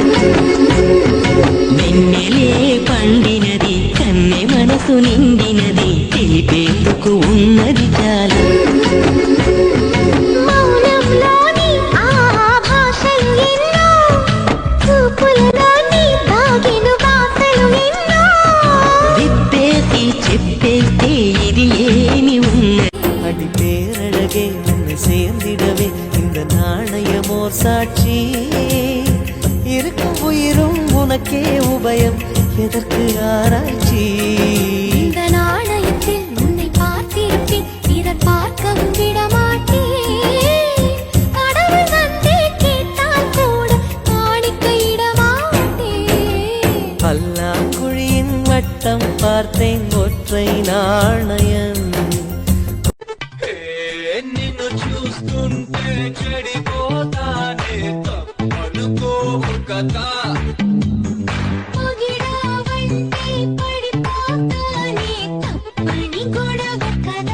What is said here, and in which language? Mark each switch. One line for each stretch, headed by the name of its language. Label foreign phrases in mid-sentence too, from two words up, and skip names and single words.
Telugu: వెన్నెలే పండినది కన్నె మనసు నిండినది తెలిపేందుకు ఉన్నది చాలా. మౌనంలోని ఆ భాషలు ఎన్నో, చూపులలోని దాగిన భాషలు ఎన్నో. విప్పేసి చెప్పేస్తే ఇది ఏమి ఉన్నది.
Tamil: அடி பேரழகே உன்னை சேர்ந்திடவே இந்த நாணயமோர் சாட்சி. இருக்கும் உயிரும் உனக்கே உபயம் எதற்கு ஆராய்ச்சி? இந்த நாணயத்தில் உன்னை பார்த்திருப்பேன் பிறர் பார்க்கவும் விடமாட்டேன். கடவுள் வந்தே கேட்டால் கூட காணிக்கையிடமாட்டேன். பல்லாங்குழியின் வட்டம் பார்த்தேன் ஒற்றை நாணயம்.
Telugu: నిన్ను చూస్తుంటే చెడిపోతానే తప్పనుకోవు కదా. పొగిడావంటే పడిపోతానే తప్పని గొడవ కదా.